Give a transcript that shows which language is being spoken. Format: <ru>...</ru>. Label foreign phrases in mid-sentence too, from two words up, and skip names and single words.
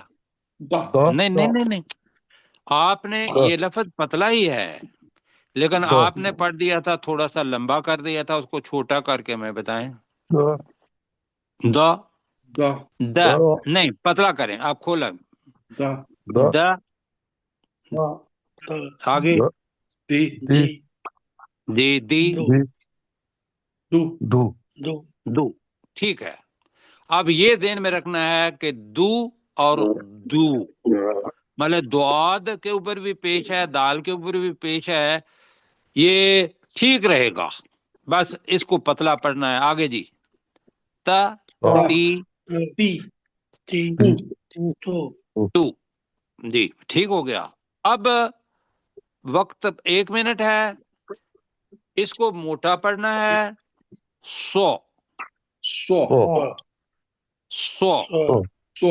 <ar>دا</ar> <ur>نہیں نہیں نہیں نہیں، آپ نے یہ لفظ پتلا ہی ہے لیکن</ur> <ar>دا</ar> <ur>آپ نے پڑھ دیا تھا، تھوڑا سا لمبا کر دیا تھا، اس کو چھوٹا کر کے میں بتائیں.</ur> <ar>دا دا دا</ar> <ur>دا نہیں، پتلا کریں آپ، کھولا.</ur> <ar>دا دا دا آگے دی دی دی دی دی دو دو دو.</ar> <ur>ٹھیک ہے، اب یہ ذہن میں رکھنا ہے کہ دو اور دو مطلب دعاد کے اوپر بھی پیش ہے، دال کے اوپر بھی پیش ہے، یہ ٹھیک رہے گا. بس اس کو پتلا پڑھنا ہے. آگے جی، تا</ur> <ar>دا تی تی</ar> <ur>ٹو. جی ٹھیک ہو گیا. اب وقت 1 منٹ ہے، اس کو موٹا پڑھنا ہے.</ur> <ar>سو سو سو سو</ar>